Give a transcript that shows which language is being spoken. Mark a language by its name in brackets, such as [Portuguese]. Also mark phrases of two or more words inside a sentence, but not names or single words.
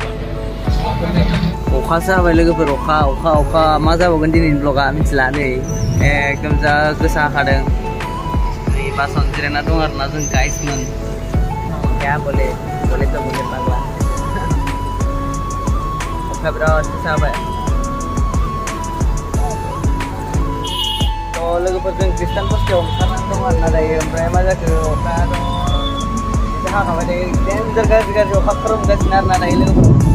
[Bodo] अखासो हाबाय लोगोफोर अखा अखा अखा मा जाबावगोन दिनैनि ब्लगा मिथिला नै एकदम जा गोसा हादों नै बासावनो जिरायना दं आरोना जों गाइसमोन [Hindi] क्या बोले बोले तो बोले पागला [Bodo] अखा बिराद गोसा हाबाय तो लोगोफोर जों क्रिस्टाल बस्तियाव ओंखारनानै दं आरोना दायो ओमफ्राय मा जाखो अखा दं हाखाबाय दायो डेन्जार गाज्रि गाज्रि अखा खोरोमगासिनो आरोना दायो लोगोफोर